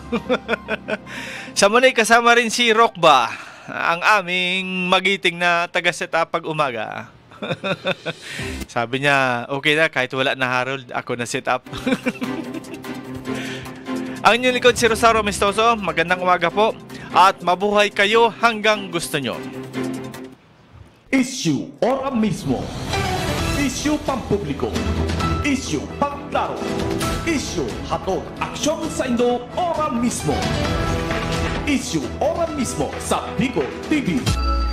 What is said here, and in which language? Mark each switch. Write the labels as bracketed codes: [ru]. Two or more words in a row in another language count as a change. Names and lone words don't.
[tl] Sa muli, kasama rin si Rockba, ang aming magiting na taga-setup pag umaga. Sabi niya, okay na, kahit wala na Harold, ako na setup. Ang inyong likod si Rosario Amistoso, magandang umaga po, at mabuhay kayo hanggang gusto nyo. Issue Ora mismo. Issue pampubliko. Issue pang pagklaro. [bik] Isyu, hatod, aksyon sa Indo, ora mismo. Isyu, ora mismo sa Bicol TV.